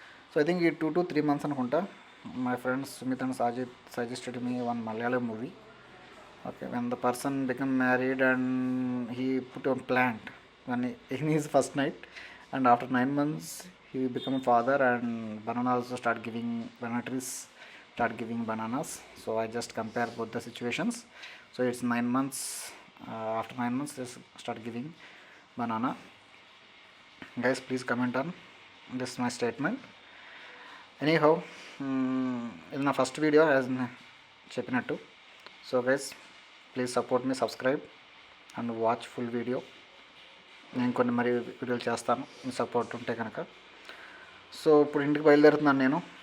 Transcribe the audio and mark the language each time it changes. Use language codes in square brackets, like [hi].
[en] so I think ఈ 2 to 3 months [te] అనుకుంటా. [en] My friends Sumit and Sajid suggested me one Malayalam movie. Okay, when the person become married and he put a plant when in his first night, and after 9 months he become a father, and banana also start giving, banana trees start giving bananas. So I just compare both the situations. So it's 9 months, after 9 months they start giving banana. Guys, please comment on this my statement. [te] Anyhow, ఇది నా first video as చెప్పినట్టు. [en] So guys, please support me, subscribe and watch full video. [te] నేను కొన్ని మరి వీడియోలు చేస్తాను మీ support ఉంటే కనుక. సో ఇప్పుడు ఇంటికి బయలుదేరుతున్నాను నేను.